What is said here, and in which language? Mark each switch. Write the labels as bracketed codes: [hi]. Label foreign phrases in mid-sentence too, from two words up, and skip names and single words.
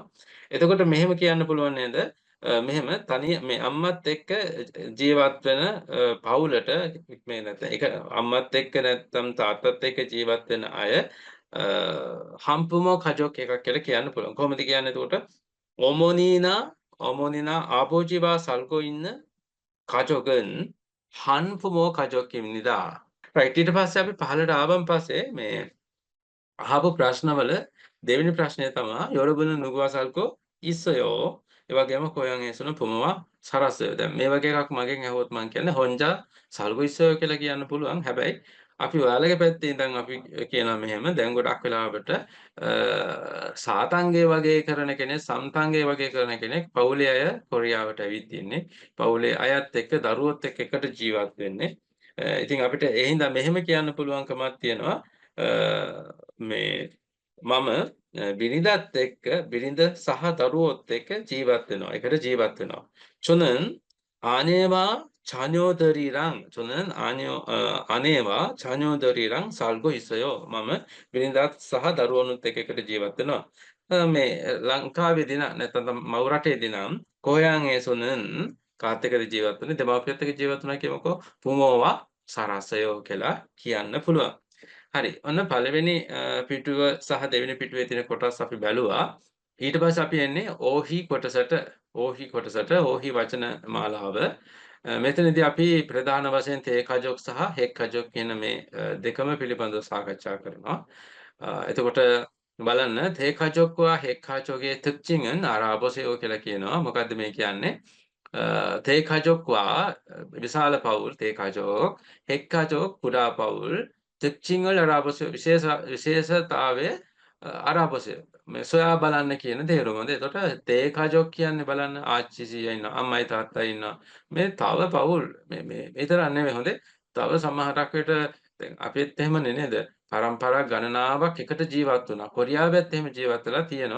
[si] එතකොට මෙහෙම කියන්න පුළුවන් නේද? මෙහෙම මේ අම්මත් එක්ක ජීවත් වෙන පවුලට මේ නැත්නම් ඒක අම්මත් එක්ක නැත්නම් තාත්තත් එක්ක ජීවත් වෙන අය [ko] 한부모 가족 [si] එකක් කියලා කියන්න පුළුවන්. කොහොමද කියන්නේ එතකොට? [ko] 어머니나 아버지와 살고 있는 가족은 한부모 가족입니다. [si] right ඊට පස්සේ අපි පහළට ආවන් පස්සේ මේ අහපු ප්‍රශ්නවල දෙවෙනි ප්‍රශ්නය තමයි [ko] 여러분은 누구와 살고 있어요? [si] ඒ වගේම [ko] 고향에서는 부모와 살았어요. [si] දැන් මේ වගේ එකක් මගෙන් අහුවොත් මම කියන්නේ [ko] 혼자 살고 있어요 [si] කියලා කියන්න පුළුවන්. හැබැයි අපි ඔයාලගේ පැත්තේ ඉඳන් අපි කියනවා මෙහෙම දැන් ගොඩක් වෙලාවට සාතංගේ වගේ කරන කෙනෙක් සම්තංගේ වගේ කරන කෙනෙක් පවුලේ අය කොරියාවට ඇවිත් ඉන්නේ. පවුලේ අයත් එක්ක දරුවොත් එක්ක එකට ජීවත් වෙන්නේ. ඉතින් අපිට ඒ හින්දා මෙහෙම කියන්න පුළුවන්කමක් තියෙනවා. මේ මම බිරිඳත් එක්ක බිරිඳ සහ දරුවොත් එක්ක ජීවත් වෙනවා. එකට ජීවත් වෙනවා. [ko] 저는 아내와 저는 아내와 자녀들이랑 살고 있어요. [si] මම බිරිඳත් සහ දරුවනුත් එක්ක එකට ජීවත් වෙනවා. මේ ලංකාවේදී නැත්නම් මව් රටේදී නම් 고향에서는 කාත් එක්කද ජීවත් වෙන්නේ දෙමාපියත් එක්ක ජීවත් වෙනවා කියමුකෝ [ko] 부모와 살았어요 [si] කියලා කියන්න පුළුවන්. හරි. ඔන්න පළවෙනි පිටුව සහ දෙවෙනි පිටුවේ තියෙන කොටස් අපි බැලුවා. ඊට පස්සේ අපි එන්නේ ඕහි කොටසට. ඕහි වචන මාලාව. මෙතනදී අපි ප්‍රධාන වශයෙන් තේකජොක් සහ හෙක්කජොක් කියන මේ දෙකම පිළිබඳව සාකච්ඡා කරනවා. එතකොට බලන්න [ko] 대가족과 핵가족의 특징은 알아보세요 [si] කියලා කියනවා. මොකද්ද මේ කියන්නේ? තේකජොක්වා විශාල පවුල් තේකජොක් හෙක්කාජොක් කුඩා පවුල් [ko] 특징을 알아보세요. [si] විශේෂතාවය 알아보세요. මේ සොයා බලන්න කියන තේරුමද. එතකොට තේකජොක් කියන්නේ බලන්න ආච්චි සීයා ඉන්නවා, අම්මයි තාත්තයි ඉන්නවා. මේ තව පවුල් මේ විතරක් නෙමෙයි හොඳේ. තව සමහරක් විට දැන් අපිත් එහෙමනේ නේද? පරම්පරා ගණනාවක් එකට ජීවත් වුණා. කොරියාවෙත් එහෙම ජීවත් වෙලා තියෙනවා.